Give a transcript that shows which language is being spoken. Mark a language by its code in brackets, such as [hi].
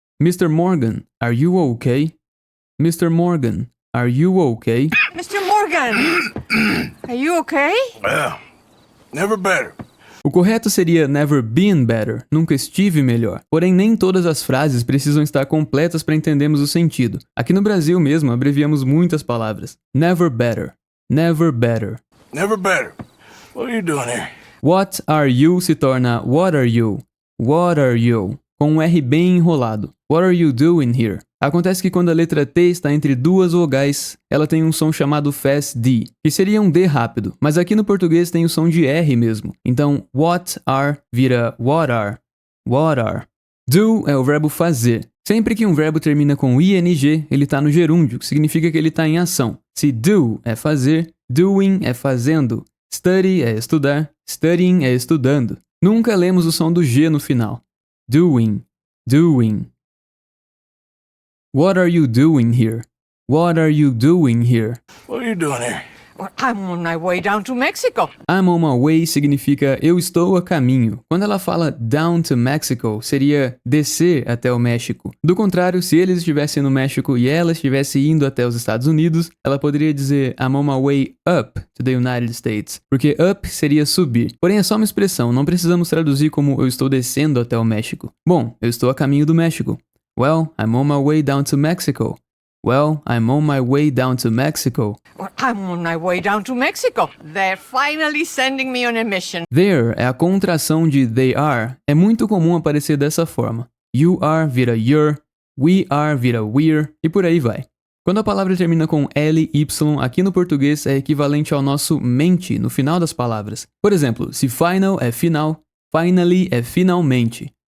[en] Mr. Morgan, are you okay? Mr. Morgan, are you okay? Mr. Morgan, are you okay? Well, never better. [pt] O correto seria [en] never been better, [pt] nunca estive melhor. Porém, nem todas as frases precisam estar completas para entendermos o sentido. Aqui no Brasil mesmo, abreviamos muitas palavras. [en] Never better, never better. Never better. What are you doing here? What are you [pt] se torna [en] what are you? What are you? [pt] Com um R bem enrolado. [en] What are you doing here? [pt] Acontece que quando a letra T está entre duas vogais, ela tem um som chamado fast D, que seria um D rápido, mas aqui no português tem o som de R mesmo. Então, [en] what are vira what are. What are. [pt] Do é o verbo fazer. Sempre que um verbo termina com ing, ele está no gerúndio, que significa que ele está em ação. Se do é fazer, doing é fazendo. Study é estudar, studying é estudando. Nunca lemos o som do G no final. Doing, doing. [en] What are you doing here? What are you doing here? What are you doing here? Well, I'm on my way down to Mexico. I'm on my way [pt] significa eu estou a caminho. Quando ela fala [en] down to Mexico, [pt] seria descer até o México. Do contrário, se eles estivessem no México e ela estivesse indo até os Estados Unidos, ela poderia dizer [en] I'm on my way up to the United States. [pt] Porque up seria subir. Porém, é só uma expressão, não precisamos traduzir como eu estou descendo até o México. Bom, eu estou a caminho do México. [en] Well, I'm on my way down to Mexico. Well, I'm on my way down to Mexico. Well, I'm on my way down to Mexico. They're finally sending me on a mission. [pt] There é a contração de they are. É muito comum aparecer dessa forma. [en] You are [pt] vira you're, [en] we are [pt] vira we're, e por aí vai. Quando a palavra termina com ly, aqui no português é equivalente ao nosso mente no final das palavras. Por exemplo, se final é final, finally é finalmente.